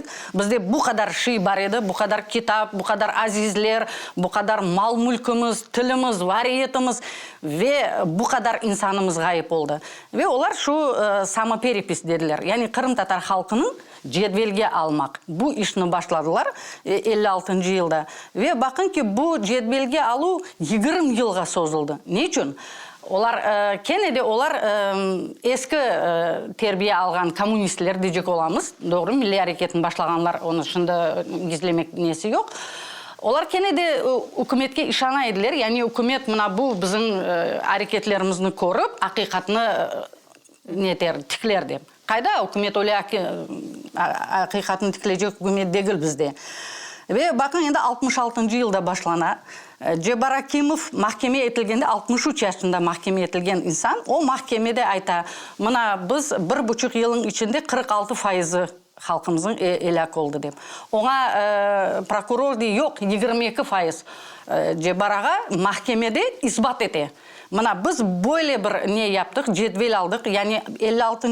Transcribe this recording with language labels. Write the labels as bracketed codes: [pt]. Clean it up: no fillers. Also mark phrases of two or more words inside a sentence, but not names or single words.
[crh] Bizde bu kadar şey var edi, bu kadar kitap, bu kadar azizler, bu kadar mal mülkümüz, tilimiz, variyetimiz ve bu kadar insanımız gayip oldu. Ve olar şu samoperepis dediler. Yani Kırım Tatar halkının cedvelge almak. Bu işini başladılar 56. yılda. Ve bakın ki bu cedvelge alu 20 yılga sozuldu. Niçin? Olar kenede olar eski terbiye algan komünistler diyecek olamız. Doğru, Milli Hareket'in başlaganlar onu şimdi gizlemek nesi yok. Olar kenede hükümetke işana ediler. Yani hükümet mına bu bizim hareketlerimizni korup hakikatini neter tikler deyip. Kayda hükümet öyle hakikatini tikleyecek hükümet değil bizde. Ve bakın енді 66. yılda başlana. Cebar Akimov mahkemeye etilgende 63 yaşında mahkemeye etilgen insan. O mahkemede ayta, mına biz 1,5 yılın içinde 46% halkımızın elak oldu deyip. Ona prokuror diye yok 22%. Cebar Ağa mahkemede ispat etti. Mına biz böyle bir ne yaptık? Cedvel aldık. Yani 56.